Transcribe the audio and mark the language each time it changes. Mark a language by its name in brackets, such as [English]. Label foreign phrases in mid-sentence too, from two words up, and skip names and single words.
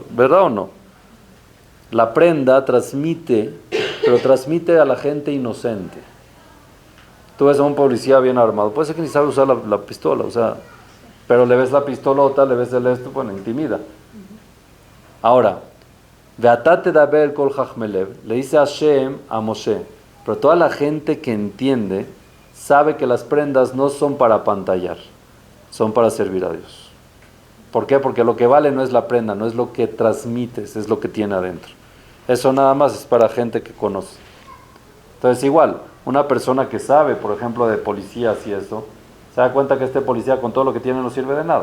[Spanish] ¿Verdad o no? La prenda transmite, pero transmite a la gente inocente. Tú ves a un policía bien armado. Puede ser que ni sabe usar la pistola, o sea, pero le ves la pistolota, le ves el esto, bueno, intimida. Ahora, [Hebrew] ואתה תדבר כל חכמי לב, [Spanish] le dice Hashem a Moshe, pero toda la gente que entiende sabe que las prendas no son para pantallar, son para servir a Dios. ¿Por qué? Porque lo que vale no es la prenda, no es lo que transmites, es lo que tiene adentro. Eso nada más es para gente que conoce. Entonces igual, una persona que sabe, por ejemplo, de policías y eso, se da cuenta que este policía con todo lo que tiene no sirve de nada.